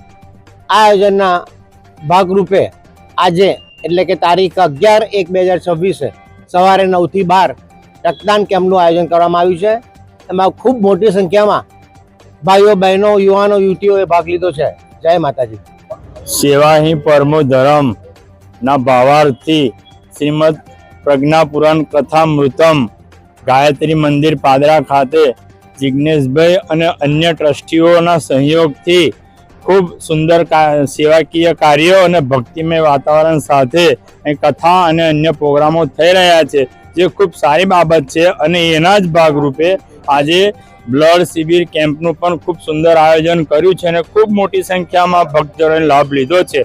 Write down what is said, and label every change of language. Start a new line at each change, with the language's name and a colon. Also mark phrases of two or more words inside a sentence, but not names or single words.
Gujarati: આ આયોજનના ભાગરૂપે આજે એટલે કે તારીખ 11/1/2026 સવારે 9 થી 12 રક્તદાન કેમ્પનું આયોજન કરવામાં આવ્યું છે। એમાં ખૂબ મોટી સંખ્યામાં ભાઈઓ, બહેનો, યુવાનો, યુવતીઓએ ભાગ લીધો છે। જય માતાજી।
Sanskrit: सेवा ही परमो धर्म
Gujarati: ના ભાવાર્થી શ્રીમદ પ્રજ્ઞા પુરાણ કથામૃતમ ગાયત્રી મંદિર પાદરા ખાતે જિગ્નેશભાઈ અને અન્ય ટ્રસ્ટીઓના સહયોગથી ખૂબ સુંદર સેવાકીય કાર્યો અને ભક્તિમય વાતાવરણ સાથે કથા અને અન્ય પ્રોગ્રામો થઈ રહ્યા છે, જે ખૂબ સારી બાબત છે। અને એના જ ભાગરૂપે આજે બ્લડ શિબિર કેમ્પનું પણ ખૂબ સુંદર આયોજન કર્યું છે અને ખૂબ મોટી સંખ્યામાં ભક્તજનોએ લાભ લીધો છે।